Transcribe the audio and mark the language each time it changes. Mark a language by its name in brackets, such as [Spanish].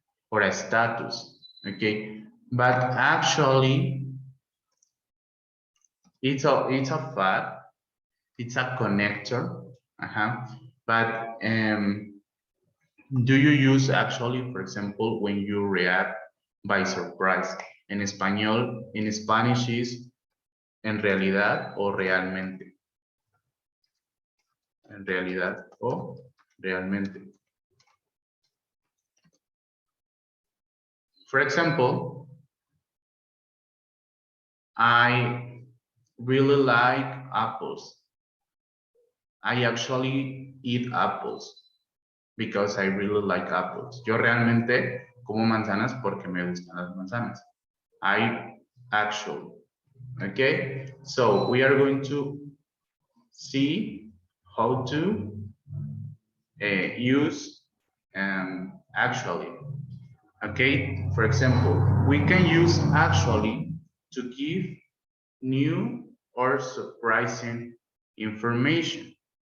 [English] Or a status. Okay, but actually it's a fact. It's a connector. But do you use actually, for example, when you react by surprise? [Spanish] En español, [English] in Spanish is [Spanish] en realidad o realmente. En realidad o realmente. [English] For example, I really like apples. I actually eat apples because I really like apples. [Spanish] Yo realmente como manzanas porque me gustan las manzanas. [English] I actually. Okay, so we are going to see how to use actually. Okay, for example, we can use actually to give new or surprising information.